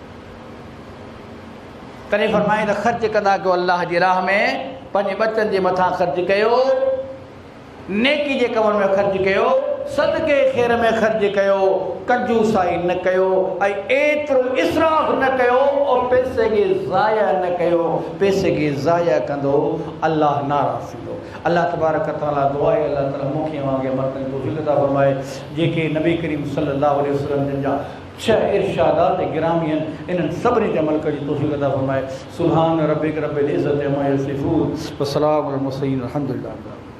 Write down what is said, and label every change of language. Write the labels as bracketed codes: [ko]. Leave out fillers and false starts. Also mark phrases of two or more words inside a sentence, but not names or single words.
[sd] तॾहिं फरमाए त ख़र्च कंदा कयो अल्लाह जी राह में, पंहिंजे बचनि जे मथां ख़र्च कयो, नेकी जे कमनि में ख़र्च कयो, सदके ख़ैर में ख़र्च कयो, कंजूसाई न कयो, ऐं एतिरो इसराफ़ न कयो, और पैसे खे ज़ाया न कयो। पैसे खे ज़ाया कंदो अल्लाह नाराज़ थींदो। [ar] الله تبارك تعالى [sd] दुआ आहे, अल्लाह ताला मूंखे वांगे मर्दनि को तौफ़ीक़ अता फरमाए, जेके नबी करीम [ar] صلى الله عليه وسلم [sd] जिन जा 6 इरशादात गिरामी आहिनि, इन्हनि सभिनी ते अमल करण जी तौफ़ीक़ अता फरमाए। [ar] سبحان ربك رب العزة عما يصفون وسلام على المرسلين، الحمد لله.